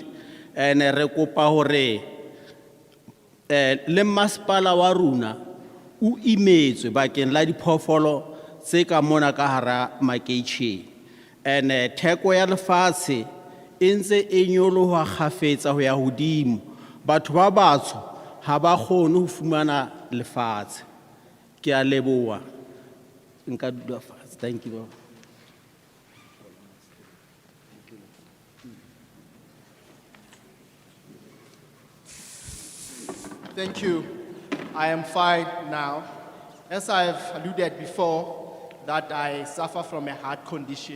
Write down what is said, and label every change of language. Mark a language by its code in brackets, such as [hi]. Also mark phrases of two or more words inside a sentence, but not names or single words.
[st] Ene re kopa hore le masepala wa rona o imetswe bakeng la diphoofolo tse ka mona ka hara makeishene. Ene theko ya lefatshe e ntse e nyoloha kgafetsa ho ya hodimo, batho ba batsho ha ba kgone ho fumana lefatshe. Ke a leboha. Nka dula fatshe. [en] Thank you. Thank you. I am fine now. As I've alluded before, that I suffer from a heart condition.